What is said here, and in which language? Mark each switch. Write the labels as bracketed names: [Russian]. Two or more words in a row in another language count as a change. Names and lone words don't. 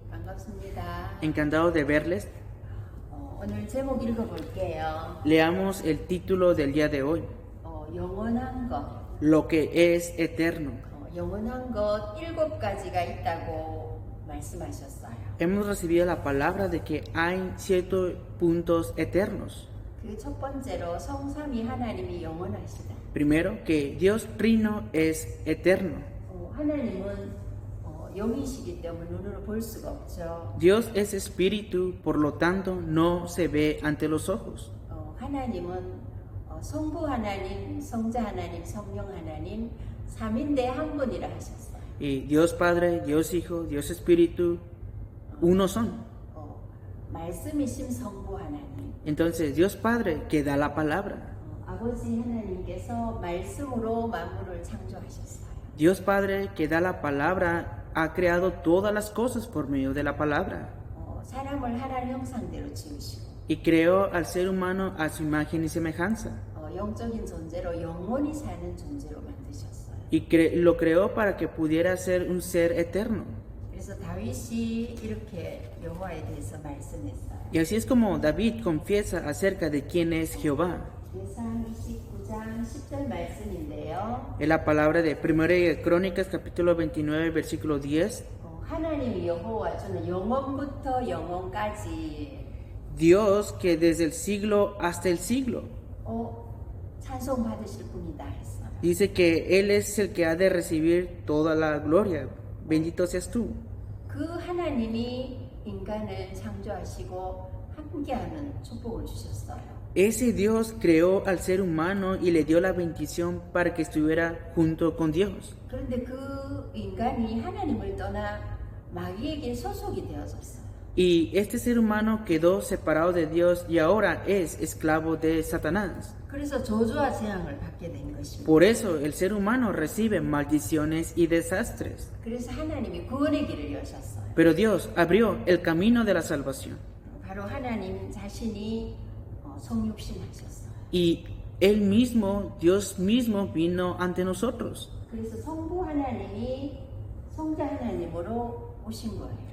[Korean] 반갑습니다. [Spanish] Encantado de verles. [Korean] 오늘 제목 읽어볼게요. [Spanish] Leamos el título del día de hoy, [Korean] 영원한 것. [Spanish] Lo que es eterno. [Korean] 영원한 것 7가지가 있다고 말씀하셨어요. [Spanish] Hemos recibido la palabra de que hay ciertos puntos eternos. [Korean] 그 첫 번째로 성삼위 하나님이 영원하시다. [Spanish] Primero, que Dios Trino es eterno. [Korean] 하나님은 영이시기 때문에 눈으로 볼 수가 없죠. [Spanish] Dios es espíritu, por lo tanto no se ve ante los ojos. [Korean] 하나님은 성부 하나님, 성자 하나님, 성령 하나님 삼인대 한 분이라 하셨어요. [Spanish] Y Dios Padre, Dios Hijo, Dios Espíritu, uno son. [Korean] 말씀이신 성부 하나님. [Spanish] Entonces, Dios Padre que da la palabra. [Korean] 아버지 하나님께서 말씀으로 만물을 창조하셨어요. [Spanish] Dios Padre que da la palabra ha creado todas las cosas por medio de la palabra. [Korean] 사람을 하나님 형상대로 지으시고 [Spanish] Y creó al ser humano a su imagen y semejanza. [Korean] 영적인 존재로 영원히 사는 존재로 만드셨어요. [Spanish] Y lo creó para que pudiera ser un ser eterno. [Korean] 그래서 다윗이 이렇게 여호와에 대해서 말씀했어요. [Spanish] Y así es como David confiesa acerca de quién es Jehová. [Korean] 예상 29장 10절 말씀인데요. [Spanish] Es la palabra de 1 de Crónicas capítulo 29 versículo 10. [Korean] 하나님 여호와 주는 영원부터 영원까지 [Spanish] Dios que desde el siglo hasta el siglo. [Korean] 찬송 받으실 분이다 했어요. [Spanish] Dice que Él es el que ha de recibir toda la gloria. Bendito seas tú. [Korean] 그 하나님이 인간을 창조하시고 함께하는 축복을 주셨어요. [Spanish] Ese Dios creó al ser humano y le dio la bendición para que estuviera junto con Dios. [Korean] 그런데 그 인간이 하나님을 떠나 마귀에게 소속이 되어졌어요. [Spanish] Y este ser humano quedó separado de Dios y ahora es esclavo de Satanás. [Korean] 그래서 저주와 재앙을 받게 된 것입니다. [Spanish] Por eso el ser humano recibe maldiciones y desastres. [Korean] 그래서 하나님이 구원의 길을 여셨어요. [Spanish] Pero Dios abrió el camino de la salvación. [Korean] 바로 하나님 자신이 성육신하셨어요. [Spanish] Y Él mismo, Dios mismo, vino ante nosotros. [Korean] 그래서 성부 하나님이 성자 하나님으로 오신 거예요.